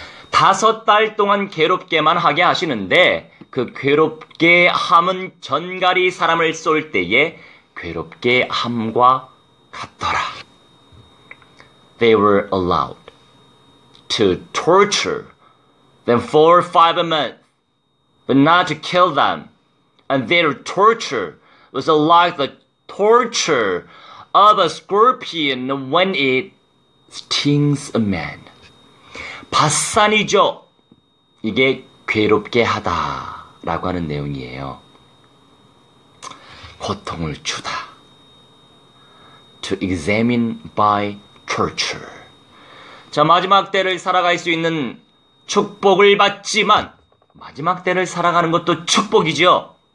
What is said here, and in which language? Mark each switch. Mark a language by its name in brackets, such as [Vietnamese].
[Korean] 5달 동안 괴롭게만 하게 하시는데 그 괴롭게 함은 전갈이 사람을 쏠 때에 괴롭게 함과 같더라. [English] They were allowed to torture them for 5 months, but not to kill them. And their torture was like the torture of a scorpion when it stings a man. [Korean] 바산이죠. 이게 괴롭게 하다라고 하는 내용이에요. 고통을 주다. [English] To examine by torture. [Korean] 자, 마지막 때를 살아갈 수 있는 축복을 받지만 마지막 때를 살아가는 것도 축복이죠.